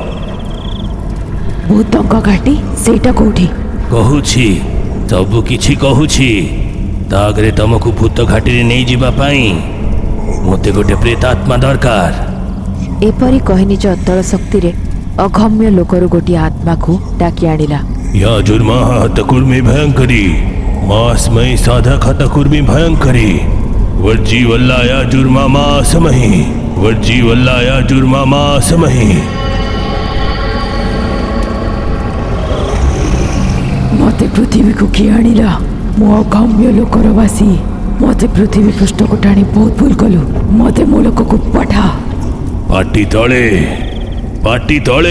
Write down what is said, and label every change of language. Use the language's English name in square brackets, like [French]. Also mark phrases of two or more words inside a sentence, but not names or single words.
[Odia] ଭୂତଙ୍କ ଘାଟି? ସେଇଟା କୋଉଠି? କହୁଛି, ସବୁ କିଛି କହୁଛି। ତା ଆଗରେ ତମକୁ ଭୂତ ଘାଟିରେ ନେଇଯିବା ପାଇଁ ମୋତେ ଗୋଟେ ପ୍ରେତାତ୍ମା ଦରକାର। ଏପରି କହି ନିଜ ଅତଳ ଶକ୍ତିରେ ଅଗମ୍ୟ ଲୋକରୁ ଗୋଟିଏ ଆତ୍ମାକୁ ଡାକି ଆଣିଲା। [Sanskrit] या जुर्मा हतकुर्मी भयंकरी, मासमयी साधक हतकुर्मी भयंकरी, वर्जी वल्लाया जुर्मा मासमही, वर्जी वल्लाया जुर्मा मासमही। [Odia] ମତେ ପୃଥିବୀକୁ କିଏ ଆଣିଲା? ମୁଁ ଅଗମ୍ୟ ଲୋକର ବାସୀ। ମତେ ପୃଥିବୀ ପୃଷ୍ଠକୁ ଟାଣି ବହୁତ ଭୁଲ କଲୁ। ମତେ ମୋ ଲୋକକୁ ପଠା। ପାଟି ତଳେ, ପାଟି ତଳେ।